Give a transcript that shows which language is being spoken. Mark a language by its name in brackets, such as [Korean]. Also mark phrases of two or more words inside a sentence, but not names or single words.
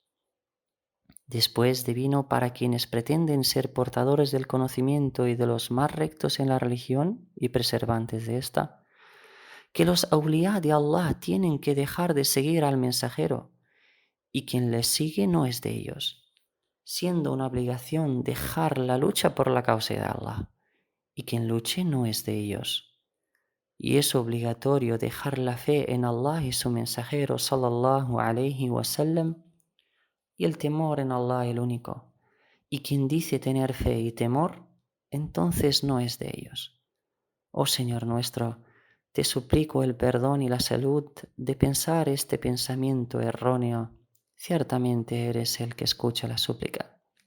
[Spanish] Después divino para quienes pretenden ser portadores del conocimiento y de los más rectos en la religión y preservantes de esta, que los awliya de Allah tienen que dejar de seguir al mensajero, y quien les sigue no es de ellos, siendo una obligación dejar la lucha por la causa de Allah, y quien luche no es de ellos. Y es obligatorio dejar la fe en Allah y su mensajero [Arabic] صلى الله عليه وسلم, [Spanish] y el temor en Allah el único. Y quien dice tener fe y temor, entonces no es de ellos. Oh Señor nuestro, te suplico el perdón y la salud de pensar este pensamiento erróneo. Ciertamente eres el que escucha la súplica.